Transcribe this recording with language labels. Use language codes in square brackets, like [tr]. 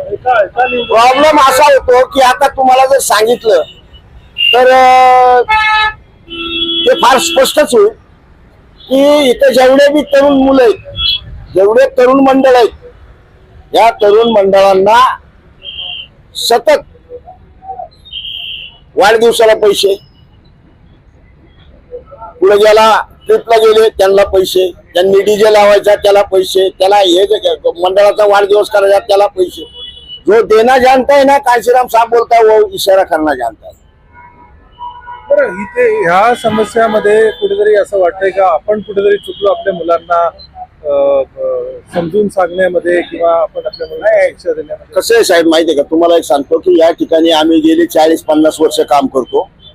[mr] Problem असा होतो की आता तुम्हाला जर सांगितलं तर ते फार स्पष्टच होईल की इथं जेवढे बी तरुण मुलं आहेत, जेवढे तरुण मंडळ आहेत, या तरुण मंडळांना सतत वाढदिवसाला पैसे, पुढे ज्याला ट्रिपला गेले त्यांना पैसे, ज्यांनी डीजे लावायचा त्याला पैसे, त्याला हे मंडळाचा वाढदिवस करायचा त्याला पैसे. [hi] जो देना जानता है ना, कांशीराम साहब बोलता है, वो इशारा करना जानता है. [mr] बरं, इथे ह्या समस्यामध्ये कुठेतरी असं वाटतंय का आपण कुठेतरी चुकलो आपल्या मुलांना समजून सांगण्यामध्ये किंवा आपण आपल्या मुलांना शिक्षा देण्यामध्ये? कसं आहे साहेब माहिती आहे का, तुम्हाला एक सांगतो की या ठिकाणी आम्ही गेली 40-50 वर्ष काम करतो.